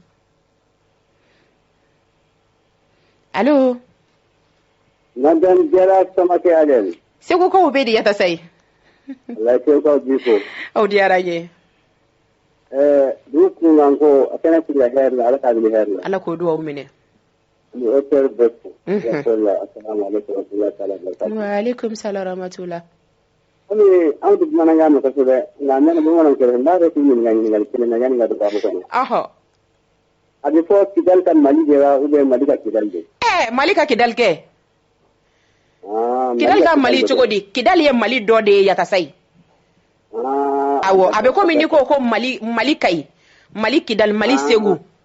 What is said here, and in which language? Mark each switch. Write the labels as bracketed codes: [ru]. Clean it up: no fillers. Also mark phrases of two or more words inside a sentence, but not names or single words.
[bm] Allo. Madame Jara Samakɛ Adel. Segu kaw bɛ di Yatasayi. La Segu bi fo. Aw diyara n ye. Du kunkan ko a kɛnɛ sigi hɛrɛ la Ala k'a wuli hɛrɛ la. Ala k'o dugawu minɛ. Ni auteur bɛɛ fo. [ar] السلام عليكم ورحمة الله وبركاته. وعليكم السلام ورحمة الله. [bm] Ami an du bamanankan mɛn kosɛbɛ nka ne bamanan kɛrɛ n b'a fɛ k'i ɲininka kelen na yanni ka don baabu kɔnɔ. Ɔhɔ. A bɛ fɔ Kidali ka Mali de wa [fr] ou bien [bm] Mali ka Kidali de. Mali ka Kidali kɛ. Kidali ka Mali cogo di? Kidali ye Mali dɔ de ye Yatasayi. Awɔ a bɛ komi n'i ko ko Mali Kayi Mali Kidali Mali Segu.